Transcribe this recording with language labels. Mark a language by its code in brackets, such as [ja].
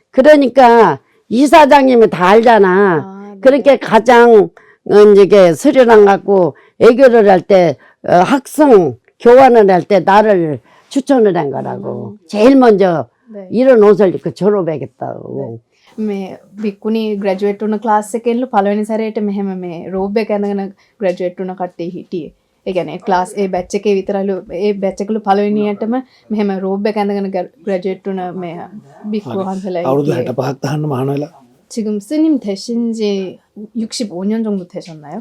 [ko] 그러니까 이사장님이 다 알잖아. 아, 네. 그렇게 가장 이제 스리랑 갖고 애교를 할 때 학생 교환을 할 때 나를 추천을 한 거라고. 제일 먼저 네. 이런 옷을 입고 졸업하겠다고. [si] මේ වික්කුණි ග්‍රැජුවේට් වුණ ක්ලාස් එකෙන්ලු පළවෙනි සැරේට මෙහෙම මේ රෝබ් එක ඇඳගෙන ග්‍රැජුවේට් වුණ කට්ටිය හිටියේ. ඒ කියන්නේ ක්ලාස් ඒ බැච් එකේ විතරලු ඒ බැච් එකලු පළවෙනියටම මෙහෙම රෝබ් එක ඇඳගෙන ග්‍රැජුවේට් වුණ මේ වික්කු හන්සලා අවුරුදු 65ක් තහන්න මහාන වෙලා. [ko] 지금 스님 되신 지 65년 정도 되셨나요?